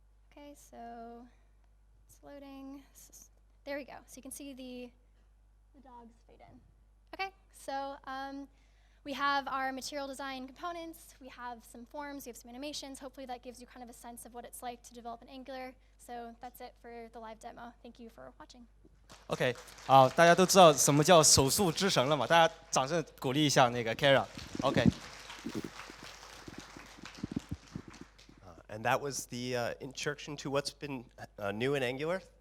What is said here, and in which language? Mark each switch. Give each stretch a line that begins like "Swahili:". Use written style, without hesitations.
English: Okay, so it's loading. There we go. So you can see the dogs fade in. Okay, so we have our material design components, we have some forms, we have some animations. Hopefully that gives you kind of a sense of what it's like to develop in Angular. So that's it for the live demo. Thank you for watching.
Chinese: OK， 好，大家都知道什么叫手速之神了嘛？大家掌声鼓励一下那个 Kara。OK。
English: And that was the introduction to what's been new in Angular.